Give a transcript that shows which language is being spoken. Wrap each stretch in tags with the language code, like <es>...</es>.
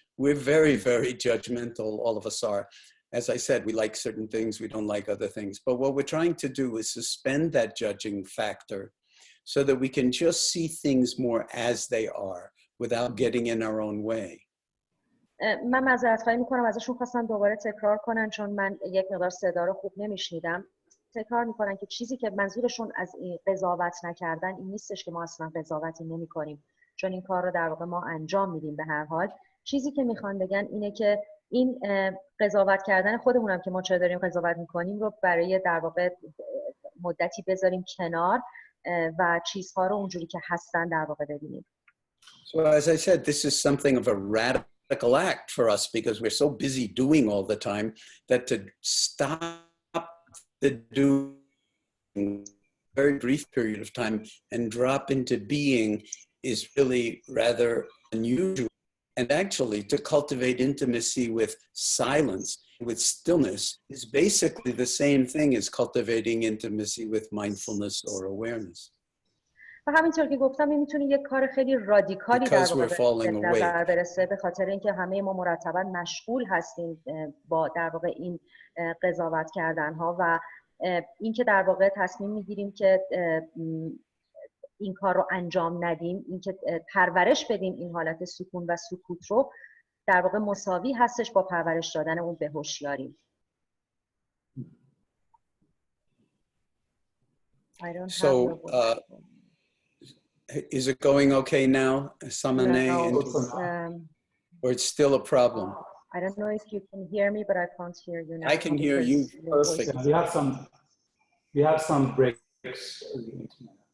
<en>We're very, very judgmental, all of us are. As I said, we like certain things, we don't like other things. But what we're trying to do is suspend that judging factor so that we can just see things more as they are without getting in our own way.</en> <fa>من معذرت خواهی میکنم ازشون خواستم دوباره تکرار کنن چون من یک مقدار صدا رو خوب نمیشنیدم. تکرار میکنن که چیزی که منظورشون از این قضاوت نکردن این نیستش که ما اصلا قضاوتی نمیکنیم چون این کار رو در واقع ما انجام میدیم به هر حال. چیزی که میخوان بگن اینه که این قضاوت کردن خودمونم که ما چرا داریم قضاوت میکنیم رو برای در واقع مدتی بذاریم کنار و چیزها رو اونجوری که هستن در واقع ببینیم.</fa> <en>So as I said, this is something of a radical act for us because we're so busy doing all the time that to stop the doing very brief period of time and drop into being is really rather unusual. And actually to cultivate intimacy with silence, with stillness, is basically the same thing as cultivating intimacy with mindfulness or awareness.</en> <fa>و همینطور که گفتم این میتونه یک کار خیلی رادیکالی در واقع به نظر برسه به خاطر اینکه همه ما مرتبا مشغول هستیم با در واقع این قضاوت کردن ها و اینکه در واقع تصمیم میگیریم که این کار رو انجام ندیم، اینکه پرورش بدیم این حالت سکون و سکوت رو در واقع مساوی هستش با پرورش دادن اون به هوشیاری.</fa> <en>So, is it going okay now, Samane? Or it's still a problem? I don't know if you can hear me, but I can't hear you now. I can hear you perfect. We have some breaks in the internet.</en>